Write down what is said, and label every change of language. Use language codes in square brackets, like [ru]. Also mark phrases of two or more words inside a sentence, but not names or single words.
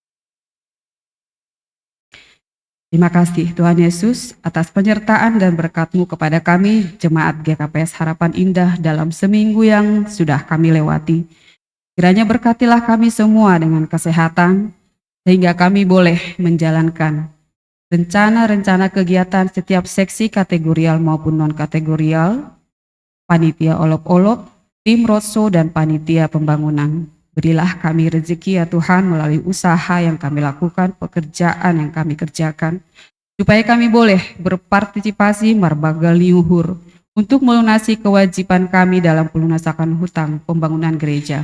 [id] Terima kasih Tuhan Yesus atas penyertaan dan berkat-Mu kepada kami, Jemaat GKPS Harapan Indah dalam seminggu yang sudah kami lewati. Kiranya berkatilah kami semua dengan kesehatan, sehingga kami boleh menjalankan rencana-rencana kegiatan setiap seksi kategorial maupun non-kategorial, panitia olop-olop, tim roadshow, dan panitia pembangunan. Berilah kami rezeki ya Tuhan melalui usaha yang kami lakukan, pekerjaan yang kami kerjakan, supaya kami boleh berpartisipasi [bts] marbagal liuhur [id] untuk melunasi kewajiban kami dalam pelunasan hutang pembangunan gereja.